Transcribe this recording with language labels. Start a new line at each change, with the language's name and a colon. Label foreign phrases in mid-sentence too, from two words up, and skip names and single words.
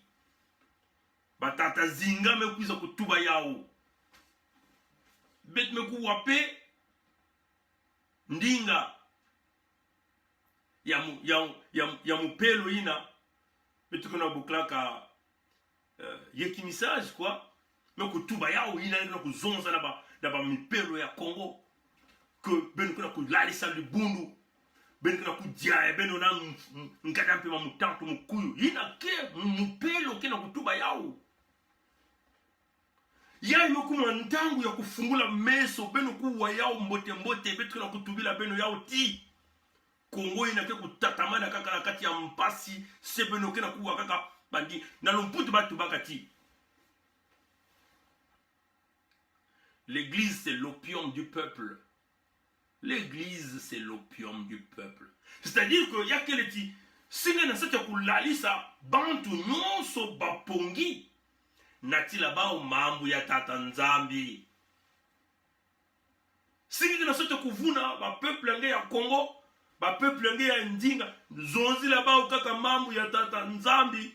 Kituba (Democratic Republic of Congo): Batata zinga me kuiza kutuba yao. Bet me kuwape ndinga ya mupelo ina. Betu kuna buklaka yeki
French: message quoi.
Kituba (Democratic Republic of Congo): Me kutuba yao ina na kuzonza na ba mipelo ya Congo. Que ben kuna kulalisa libundu. Ben kuna kudia beno na nkata mpe mutantu mukuyu. Ina ke mupelo kena kutuba yao. Ya yokuma ntangu ya kufungula meso beno kuwa yao mbote mbote betu na kutubila beno yao ti. Kongo ina ke kutatamana kaka na kati ya mpasi se beno kena kuwa kaka bandi na lomputu batu bakati.
French: L'église c'est l'opium du peuple. L'église c'est l'opium du peuple. C'est-à-dire que
Kituba (Democratic Republic of Congo): ya keleti singa na sata kulalisa bantu nyonso bapongi. Natila bao mambu ya tata nzambi. Singi na sote kuvuna ba peuple nge ya Congo, ba peuple nge ya ndinga, zonzi la bao kaka mambu ya tata nzambi.